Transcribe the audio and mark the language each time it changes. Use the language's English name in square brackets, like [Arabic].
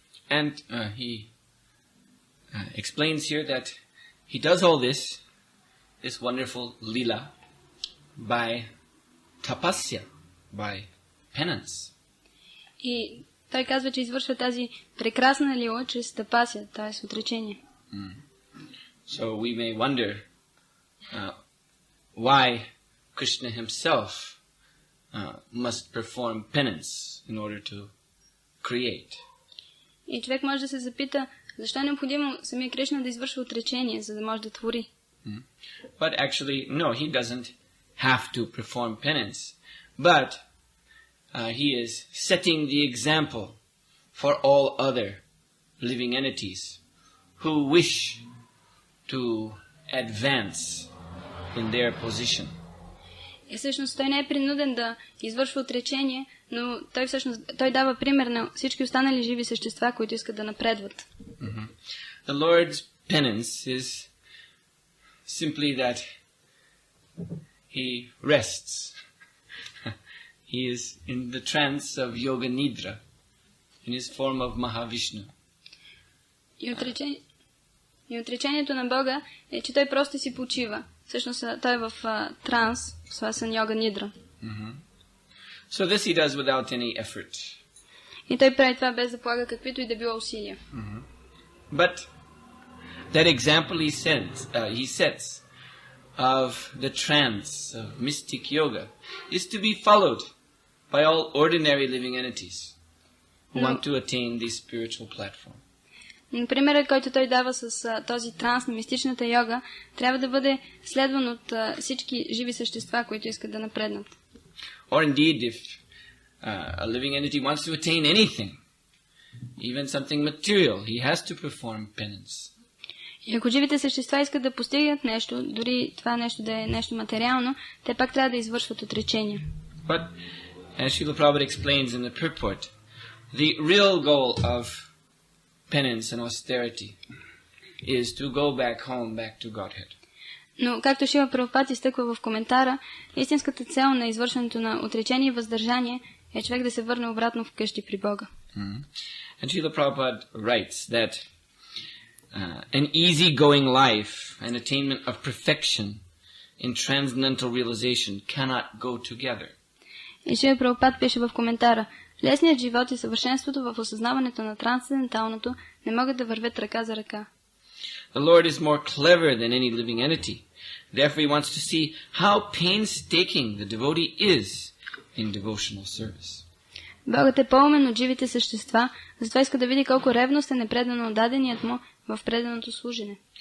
[English] And he explains here that he does all this wonderful lila, by tapasya, by penance. [Bulgarian] И той казва, че извършва тази прекрасна лила чрез тапасия, т.е. отречение. [English] So we may wonder why Krishna himself must perform penance in order to create. [Bulgarian] И човек може да се запита, защо е необходимо самия Кришна да извършва отречение, за да може да твори. [English] But actually, no, he doesn't have to perform penance. But he is setting the example for all other living entities who wish to advance in their position. [Bulgarian] И всъщност той не е принуден да извършва отречение, но той дава пример на всички останали живи същества, които искат да напредват. [English] The Lord's penance is simply that he rests. He is in the trance of Yoga Nidra, in his form of Mahavishnu. [Bulgarian] И отречението на Бога е, че той просто си почива. Всъщност той е в транс, свързан Йога Нидра. [English] So this he does without any effort. [Bulgarian] И той прави това без да полага каквито и да било усилия. [English] But that example he sets of the trance of mystic yoga is to be followed by all ordinary living entities who want to attain this spiritual platform. [Bulgarian] Примерът, който той дава с този транс на мистичната йога, трябва да бъде следван от всички живи същества, които искат да напреднат. [English] Or indeed, if a living entity wants to attain anything, even something material, he has to perform penance. [Bulgarian] И ако живите същества искат да постигнат нещо, дори това нещо да е нещо материално, те пак трябва да извършват отречения. [English] But, as Srila Prabhupada explains in the purport, the real goal of penance and austerity is to go back home, back to Godhead. [Bulgarian] Но, както Шрила Прабхупад изтъква в коментара, истинската цел на извършването на отречение и въздържание е човек да се върне обратно вкъщи при Бога. [English] And Srila Prabhupada writes that an easy-going life and attainment of perfection in transcendental realization cannot go together. [Bulgarian] И Шрила Прабхупад пише в коментара: лесният живот и съвършенството в осъзнаването на трансценденталното не могат да вървят ръка за ръка. [English] The Lord is more clever than any living entity. Therefore he wants to see how painstaking the devotee is in devotional service. [Bulgarian] Богът е по-умен от живите същества, затова иска да види колко ревностен е предан отдаденият му в преданото служене.